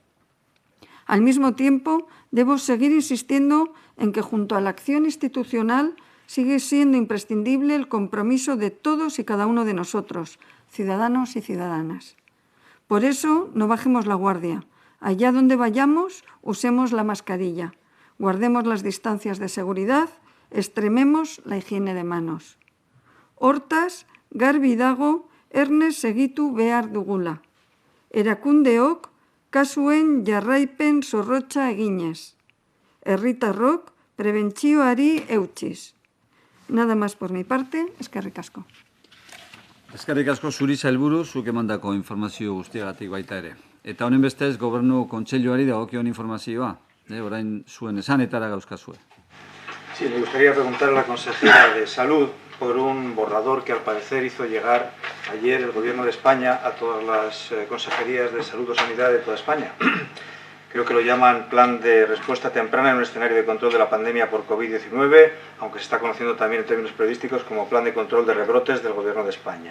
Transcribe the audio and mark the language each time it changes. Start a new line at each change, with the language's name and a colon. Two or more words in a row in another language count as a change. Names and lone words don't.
Spanish: Al mismo tiempo, debo seguir insistiendo en que junto a la acción institucional sigue siendo imprescindible el compromiso de todos y cada uno de nosotros, ciudadanos y ciudadanas. Por eso, no bajemos la guardia. Allá donde vayamos, usemos la mascarilla. Guardemos las distancias de seguridad, extrememos la higiene de manos.
Basque: Hortaz, garbi dago, ernez segitu behar dugula. Erakundeok, kasuen jarraipen zorrotza eginez. Herritarrok, prebentzioari eutsiz.
Spanish: Nada más por mi parte,
Basque: eskerrik asko. Eskerrik asko zuri sailburu, zuk emandako informazio guztiagatik baita ere. Eta honen bestez, Gobernu Kontseiluari dagokion informazioa. Orain zuen esanetara gauzkazue.
Spanish: Sí, me gustaría preguntar a la consejera de Salud por un borrador que al parecer hizo llegar ayer el Gobierno de España a todas las consejerías de Salud o Sanidad de toda España. Creo que lo llaman Plan de Respuesta Temprana en un escenario de control de la pandemia por COVID-19, aunque se está conociendo también en términos periodísticos como Plan de Control de Rebrotes del Gobierno de España.